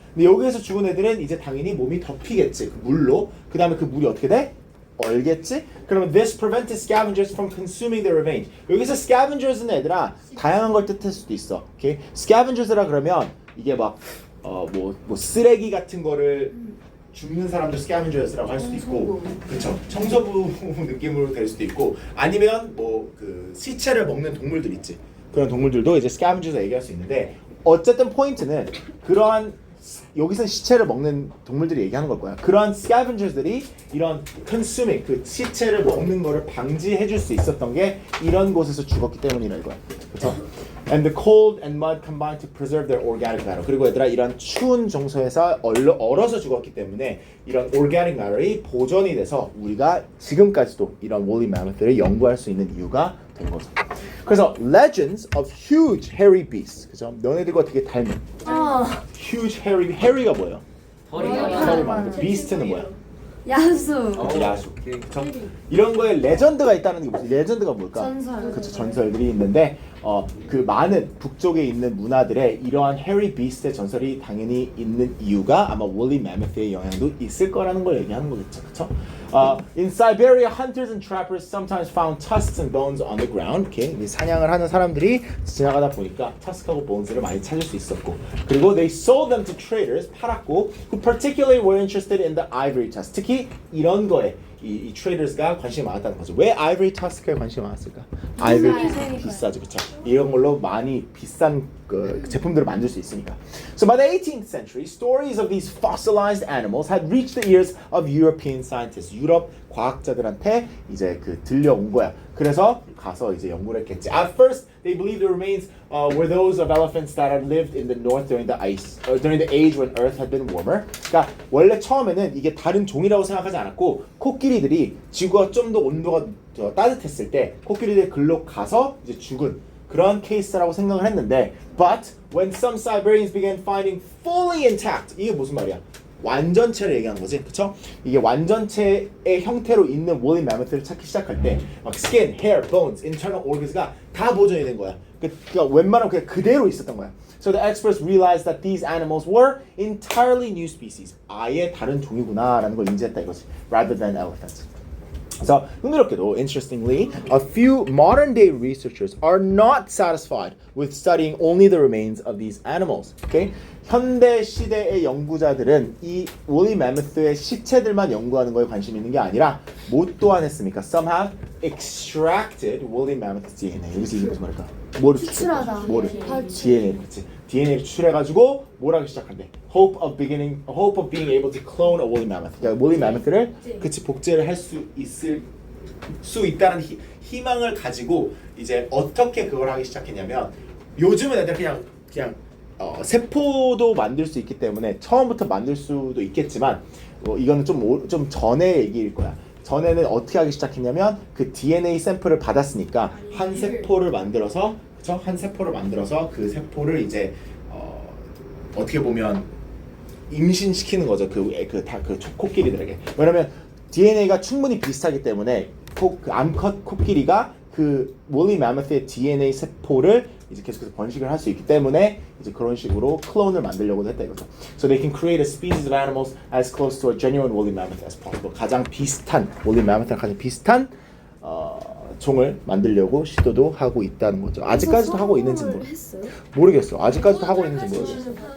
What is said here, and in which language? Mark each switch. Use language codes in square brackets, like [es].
[ko] 근데 여기에서 죽은 애들은 이제 당연히 몸이 덮이겠지 그 물로. 그 다음에 그 물이 어떻게 돼? 얼겠지? [en] 그러면 this prevented scavengers from consuming their remains. [ko] 여기서 scavengers는 얘들아 다양한 걸 뜻할 수도 있어. 오케이? scavengers라 그러면 이게 막 뭐 쓰레기 같은 거를 줍는 사람도 scavengers라고 할 수도 있고, 그렇죠? 청소부 느낌으로 될 수도 있고, 아니면 뭐 그 시체를 먹는 동물들 있지. 그런 동물들도 이제 scavengers라 얘기할 수 있는데 어쨌든 포인트는 그러한 여기서 시체를 먹는 동물들이 얘기하는 걸 거야. 그러한 scavengers들이 이런 consuming 그 시체를 먹는 거를 방지해 줄 수 있었던 게 이런 곳에서 죽었기 때문이라 이거야. 그렇죠? [en] And the cold and mud combined to preserve their organic matter. [ko] 그리고 얘들아 이런 추운 정서에서 얼어서 죽었기 때문에 이런 organic matter이 보존이 돼서 우리가 지금까지도 이런 woolly mammoth를 연구할 수 있는 이유가 된 거죠. [en] 그래서 legends of huge hairy beasts. [ko] 그죠? 너네들과 되게 닮은. huge hairy가 뭐예요? 털이 많은 거. beast는 뭐야? 야수. 야수. 그쵸? 이런 거에 레전드가 있다는 게 무슨 레전드가 뭘까? 전설. 그쵸, 전설들이 있는데 그 많은 북쪽에 있는 문화들에 이러한 해리 비스트의 전설이 당연히 있는 이유가 아마 woolly mammoth의 영향도 있을 거라는 걸 얘기하는 거겠죠. 그쵸? [en] In Siberia, hunters and trappers sometimes found tusks and bones on the ground. [ko] 이렇게 사냥을 하는 사람들이 지나가다 보니까 tusk하고 bones를 많이 찾을 수 있었고, 그리고 [en] they sold them to traders, [ko] 팔았고, [en] who particularly were interested in the ivory tusk. [ko] 특히 이런 거에 이 traders가 관심이 많았다는 거죠. 왜 ivory tusk에 관심이 많았을까? ivory 비싸죠, 그렇죠? 이런 걸로 많이 비싼 그 제품들을 만들 수 있으니까. [en] So by the 18th century, stories of these fossilized animals had reached the ears of European scientists. [ko] 유럽 과학자들한테 이제 그 들려온 거야. 그래서 가서 이제 연구를 했겠지. [en] At first, they believed the remains were those of elephants that had lived in the north during the age when Earth had been warmer. [ko] 그러니까 원래 처음에는 이게 다른 종이라고 생각하지 않았고 코끼리들이 지구가 좀 더 온도가 따뜻했을 때 코끼리들 글로 가서 이제 죽은 그런 케이스라고 생각을 했는데, [en] but when some Siberians began finding fully intact, [ko] 이게 무슨 말이야? 완전체를 얘기하는 거지, 그쵸? 이게 완전체의 형태로 있는 woolly mammoth를 찾기 시작할 때 막 skin, hair, bones, internal organs가 다 보존이 된 거야. 그러니까 웬만하면 그냥 그대로 있었던 거야. [en] So the experts realized that these animals were entirely new species. [ko] 아예 다른 종이구나라는 걸 인지했다 이거지. [en] Rather than elephants. [ko] 그래서 흥미롭게도, [en] interestingly, a few modern-day researchers are not satisfied with studying only the remains of these animals. Okay? [ko] 현대 시대의 연구자들은 이 woolly mammoth의 시체들만 연구하는 거에 관심 있는 게 아니라 뭐 또한 했습니까? [en] Some have extracted woolly mammoth DNA. [ko] 여기서 이게 무슨 말일까? 뭐를 추출하다. 뭐를? DNA를, 그치? DNA를 추출해가지고 뭘 하기 시작한대? [en] Hope of being able to clone a woolly mammoth. [ko] 그러니까 woolly mammoth를 그치 복제를 할 수 있다는 희망을 가지고 이제 어떻게 그걸 하기 시작했냐면, 요즘은 애들 그냥 세포도 만들 수 있기 때문에 처음부터 만들 수도 있겠지만 이거는 좀 전의 얘기일 거야. 전에는 어떻게 하기 시작했냐면 그 DNA 샘플을 받았으니까 한 세포를 만들어서, 그쵸? 한 세포를 만들어서 그 세포를 이제 어떻게 보면 임신시키는 거죠. 그 코끼리들에게. 왜냐면 DNA가 충분히 비슷하기 때문에 그 암컷 코끼리가 그 woolly mammoth의 DNA 세포를 이제 계속해서 번식을 할 수 있기 때문에 이제 그런 식으로 클론을 만들려고 했다 이거죠. [en] So they can create a species of animals as close to a genuine woolly mammoth as possible. [ko] 가장 비슷한 woolly mammoth랑 가장 비슷한 종을 만들려고 시도도 하고 있다는 거죠. 아직까지도 하고 있는지 모르겠어. 아직까지도 하고 있는지 모르겠어.